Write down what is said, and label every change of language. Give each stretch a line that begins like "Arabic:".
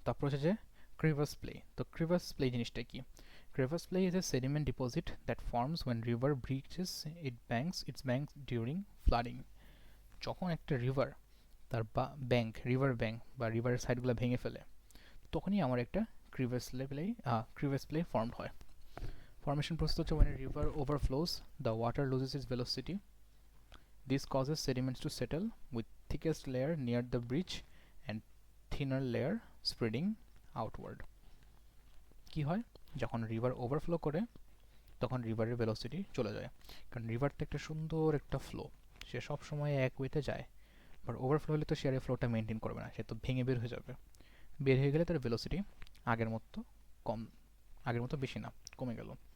Bangla: তারপর হচ্ছে যে ক্রিভাস প্লে। তো ক্রিভাস প্লে জিনিসটা কি?
English: Crevasse splay is a sediment deposit that forms when river breaches its banks during flooding.
Bangla: যখন একটা রিভার তার রিভার ব্যাঙ্ক বা রিভারের সাইডগুলো ভেঙে ফেলে, তখনই আমার একটা ক্রিভাস প্লে ফর্মড হয়।
English: Formation process হচ্ছে when a river overflows, the water loses its velocity. This causes sediments to settle, with thickest layer near the bridge and thinner layer spreading outward.
Bangla: কি হয়, যখন রিভার ওভারফ্লো করে তখন রিভারের velocity চলে যায়, কারণ রিভার তো একটা সুন্দর একটা ফ্লো, সে সব সময় এক ওয়েতে যায়। বাট ওভারফ্লো হলে তো সে আর এই ফ্লোটা মেনটেন করবে না, সে তো ভেঙে বের হয়ে যাবে। বের হয়ে গেলে তার ভেলোসিটি আগের মতো কম, আগের মতো বেশি না, কমে গেল।